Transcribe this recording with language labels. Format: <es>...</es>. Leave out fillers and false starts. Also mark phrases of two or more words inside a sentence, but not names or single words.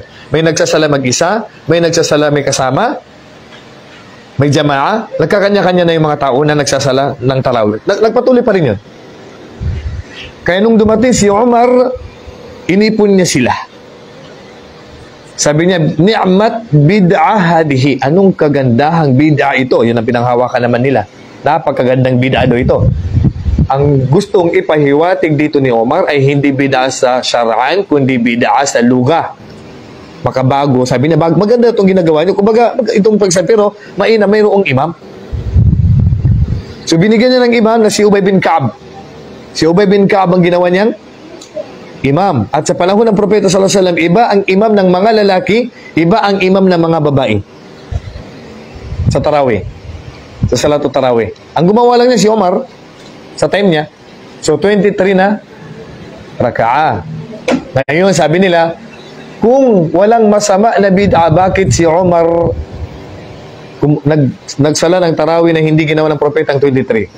<tl>May nagsasala mag-isa, may nagsasala may kasama, may jama'a, nagkakanya-kanya na yung mga tao na nagsasala ng tarawih. Nagpatuloy pa rin yun. Kaya nung dumating si Umar, inipon niya sila. Sabi niya,</tl> <ar>نعمت بدعة هذه.</ar> <tl>Anong kagandahang bid'ah ito? Yun ang pinanghawakan naman nila. Napakagandang bid'ah do ito. Ang gustong ipahiwatig dito ni Umar ay hindi bid'ah sa syar'an, kundi bid'ah sa lugha. Makabago. Sabi niya, maganda itong ginagawa niyo. Kumbaga, itong pagsabi, pero mayroong imam. So, binigyan niya ng imam na si Ubay bin Ka'ab. Si Ubay bin Ka'ab ang ginawa niyang imam. At sa panahon ng propeta</tl> <ar>صلى الله عليه وسلم,</ar> <tl>iba ang imam ng mga lalaki, iba ang imam ng mga babae. Sa tarawih. Sa</tl> <ar>صلاة التراويح.</ar> <tl>Ang gumawa lang niya si Umar sa time niya. So 23 na raka'ah. Ngayon sabi nila, kung walang masama na bid'a, bakit si Umar nagsala ng tarawih na hindi ginawa ng propeta ang 23?</tl>